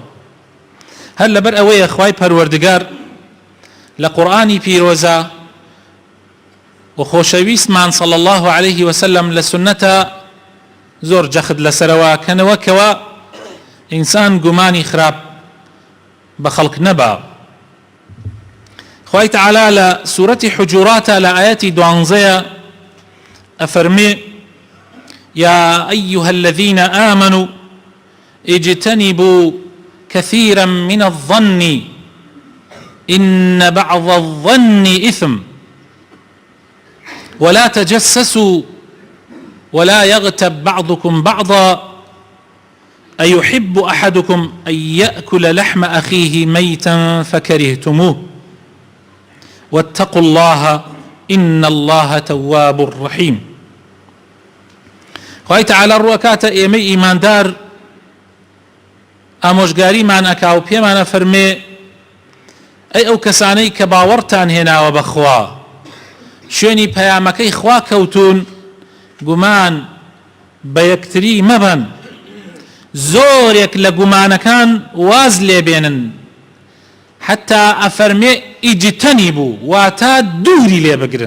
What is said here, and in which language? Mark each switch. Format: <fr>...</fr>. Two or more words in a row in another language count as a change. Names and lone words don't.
<ckb>هەر لەبەر ئەوەیە خوای پەروەردگار لە قورئانی پیرۆزە و خۆشەویستمان</ckb> <ar>صلی الله عليه وسلم</ar> <ckb>لە سنەتە زۆر جەخت لەسەرەوە کەنەوەکەوە ئینسان گومانی خراپ بە خەڵک نەبا. خوای تەعالا لە سوورەتی حجوراتە لە ئایەتی 12 ئەفەرمێ:</ckb> <ar>يا أيها الذين آمنوا اجتنبوا كثيرا من الظن إن بعض الظن إثم ولا تجسسوا ولا يغتب بعضكم بعضا أيحب أحدكم أن يأكل لحم أخيه ميتا فكرهتموه واتقوا الله إن الله تواب رحيم.</ar> <ckb>خوای تەعالا ڕوەکاتە ئێمەی ئیماندار ئامۆژگاریمان ئەکا و پێمانە فەرمێ: ئەی ئەو کەسانەی کە باوەڕتان هێناوە بەخوا، شوێنی پەیامەکەی خوا کەوتون، گومان بە یەکتری مەبەن، زۆرێک لە گومانەکان واز لێبێنن، حتا ئەفەرمێ ئیجتەنیبوو، واتە دووری لێ بگرن.</ckb>